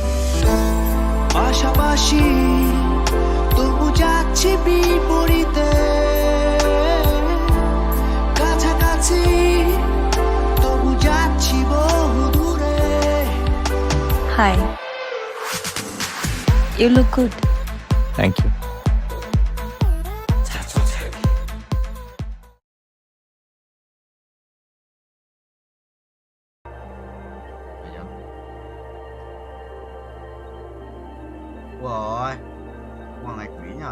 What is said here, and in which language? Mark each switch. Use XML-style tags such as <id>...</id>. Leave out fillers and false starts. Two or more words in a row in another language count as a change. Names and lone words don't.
<bn>পাশাপাশি তবু যাচ্ছি বিপরীতে, কাছাকাছি তবু যাচ্ছি বহু দূরে। হাই,</bn> <en>You look good. Thank you.</en> <vi>Rồi, con này quỷ nhờ.</vi>